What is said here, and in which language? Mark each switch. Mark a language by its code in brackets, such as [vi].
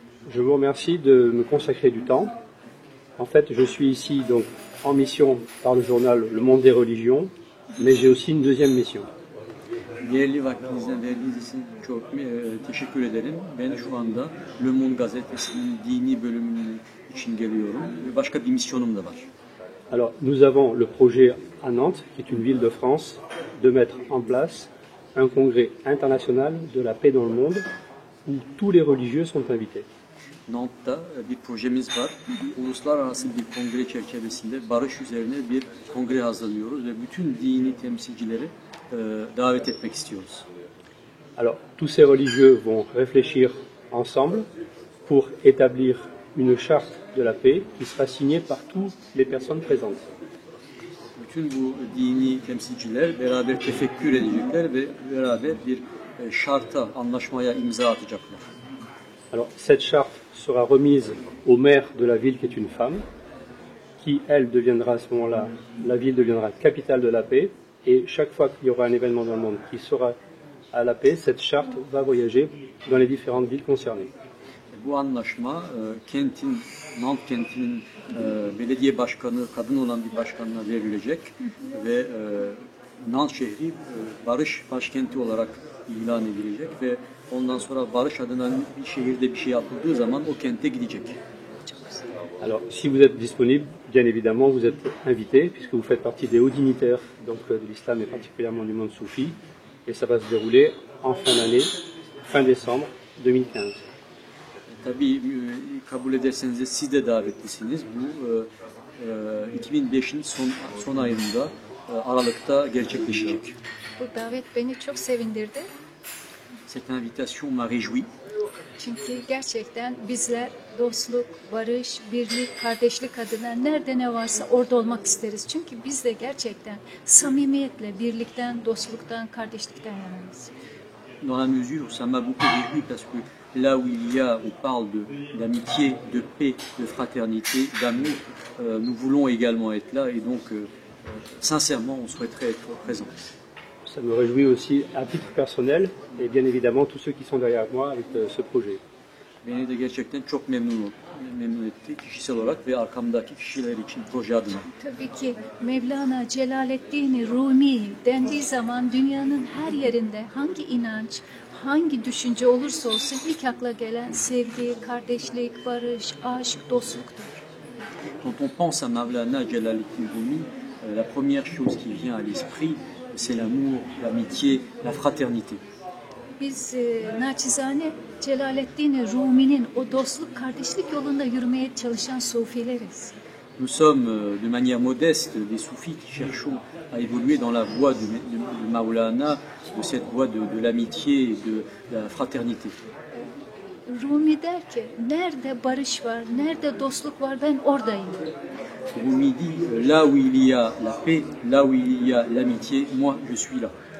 [fr] Je vous remercie de me consacrer du temps. En fait, je suis ici donc en mission par le journal Le Monde des Religions, mais j'ai aussi une deuxième mission. [tr] Değerli vaktinizden verdiğiniz için çok teşekkür ederim. Ben şu anda Le Monde gazetesinin dini bölümünün için geliyorum ve başka bir misyonum da var. [fr] Alors, nous avons le projet à Nantes, qui est une ville de France, de mettre en place un congrès international de la paix dans le monde, où tous les religieux sont invités. [tr] Nantes'ta bir projemiz var. Uluslararası bir kongre çerçevesinde barış üzerine bir kongre hazırlıyoruz ve bütün dini temsilcileri davet etmek istiyoruz. [fr] Alors, tous ces religieux vont réfléchir ensemble pour établir une charte de la paix qui sera signée par toutes les personnes présentes. [tr] Bütün bu dini temsilciler beraber tefekkür edecekler ve beraber bir şarta, anlaşmaya imza atacaklar. [fr] Alors, cette charte sera remise au maire de la ville qui est une femme, qui, elle, deviendra à ce moment-là, la ville deviendra capitale de la paix, et chaque fois qu'il y aura un événement dans le monde qui sera à la paix, cette charte va voyager dans les différentes villes concernées. [tr] Bu anlaşma Nantes kentinin belediye başkanı, kadın olan bir başkanına verilecek ve Nantes şehri barış başkenti olarak ilan edilecek ve ondan sonra barış adına bir şehirde bir şey yapıldığı zaman o kente gidecek. [fr] Alors, si vous êtes disponible, bien évidemment, vous êtes invité, puisque vous faites partie des hauts dignitaires donc, de l'islam et particulièrement du monde soufi, et ça va se dérouler en fin d'année, fin décembre 2015. [tr] Tabii kabul ederseniz de siz de davetlisiniz. Bu 2005'in son ayında Aralık'ta gerçekleşecek. Bu davet beni çok sevindirdi. [fr] Cette invitation m'a réjoui. [tr] Çünkü gerçekten bizler dostluk, barış, birlik, kardeşlik adına nerede ne varsa orada olmak isteriz. Çünkü biz de gerçekten samimiyetle, birlikten, dostluktan, kardeşlikten yanarız. [fr] Dans la mesure, ça m'a beaucoup réjoui parce que là où on parle d'amitié, de paix, de fraternité, d'amour, nous voulons également être là et donc sincèrement on souhaiterait être présents. Ça me réjouit aussi à titre personnel et bien évidemment tous ceux qui sont derrière moi avec ce projet. [tr] Beni de gerçekten çok memnun etti kişisel olarak ve arkamdaki kişiler için proje adına. Tabii ki Mevlana Celaleddin Rumi dendiği zaman dünyanın her yerinde hangi inanç, hangi düşünce olursa olsun ilk akla gelen sevgi, kardeşlik, barış, aşk, dostluktur. [fr] Quand on pense à Mevlana Celaleddin Rumi, la première chose qui vient à l'esprit, c'est l'amour, l'amitié, la fraternité. [tr] Biz naçizane Celaleddin Rumi'nin o dostluk, kardeşlik yolunda yürümeye çalışan sufileriz. [fr] Nous sommes de manière modeste des soufis qui cherchons à évoluer dans la voie de Maulana, de cette voie de l'amitié et de la fraternité. [tr] Rumi der ki, nerede barış var, nerede dostluk var, ben oradayım. [fr] Rumi dit, là où il y a la paix, là où il y a l'amitié, moi je suis là.